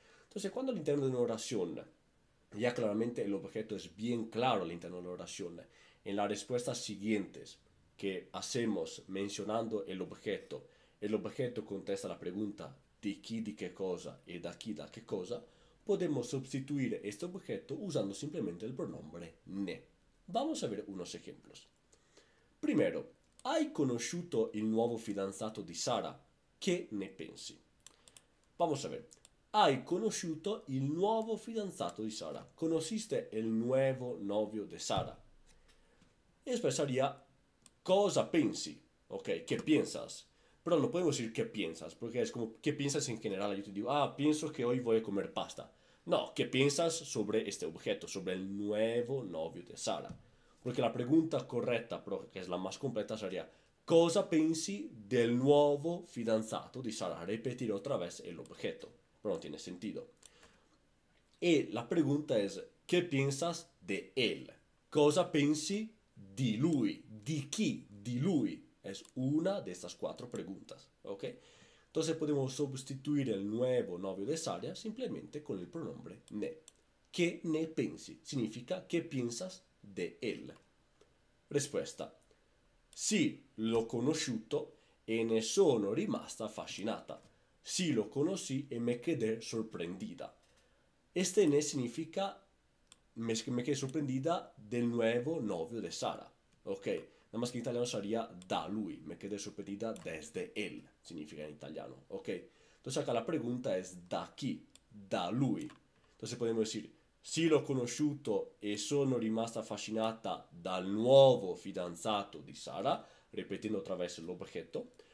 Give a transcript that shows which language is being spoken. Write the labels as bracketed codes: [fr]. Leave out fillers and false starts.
[es] Entonces, cuando al interno de una oración, ya claramente el objeto es bien claro al interno de la oración, en las respuestas siguientes que hacemos mencionando el objeto contesta la pregunta di chi, di qué cosa y da chi, da qué cosa, podemos sustituir este objeto usando simplemente el pronombre ne. Vamos a ver unos ejemplos. [it] Primero, hai conosciuto il nuovo fidanzato di Sara? Che ne pensi? [es] Vamos a ver. [it] Hai conosciuto il nuovo fidanzato di Sara. [es] Conociste el nuevo novio de Sara. Y después haría cosa pensi. Ok, ¿qué piensas? Pero no podemos decir qué piensas, porque es como, ¿qué piensas en general? Yo te digo, pienso que hoy voy a comer pasta. No, ¿qué piensas sobre este objeto, sobre el nuevo novio de Sara? Porque la pregunta correcta, pero que es la más completa, sería, ¿cosa pensi del nuevo fidanzato di Sara? Repetir otra vez el objeto, pero no tiene sentido. Y la pregunta es, ¿qué piensas de él? [it] ¿Cosa pensi di lui? ¿Di chi? Di lui. [es] Es una de estas cuatro preguntas, ¿ok? Entonces podemos sustituir el nuevo novio de Sara simplemente con el pronombre ne. ¿Qué ne pensi? Significa ¿qué piensas de él? [it] Risposta. Sì, l'ho conosciuto e ne sono rimasta affascinata. [es] Sì, lo conocí e me quedé sorprendida. Este ne significa me quedé sorprendida del nuevo novio de Sara. Ok, nada más que en italiano sería da lui. Me quedé sorprendida desde él, significa en italiano. Ok, entonces acá la pregunta es da chi, da lui. Entonces podemos decir, [it] sì, l'ho conosciuto e sono rimasta affascinata dal nuovo fidanzato di Sara, [es] repitiendo otra vez el objeto.